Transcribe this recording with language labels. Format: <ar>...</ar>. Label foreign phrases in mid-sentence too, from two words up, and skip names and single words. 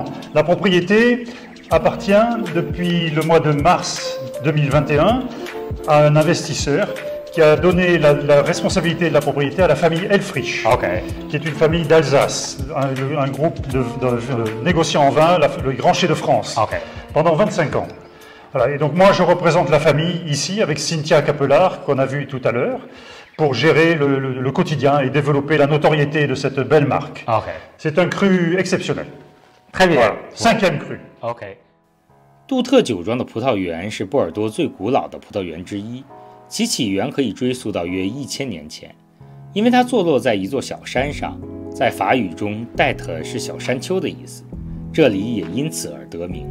<fr>La propriété appartient depuis le mois de mars 2021 à un investisseur qui a donné la responsabilité de la propriété à la famille Elfrich, qui est une famille d'Alsace, un groupe de négociants en vin, le Grand Chai de France, pendant 25 ans. Voilà, et donc moi je représente la famille ici avec Cynthia Capelard, qu'on a vu tout à l'heure, pour gérer le quotidien et développer la notoriété de cette belle marque. C'est un cru exceptionnel. Très bien. Voilà, 5e cru.</fr> <zh>OK。杜特酒庄的葡萄园是波尔多最古老的葡萄园之一，其起源可以追溯到约1000年前，因为它坐落在一座小山上，在法语中 "tête" 是小山丘的意思，这里也因此而得名。</zh>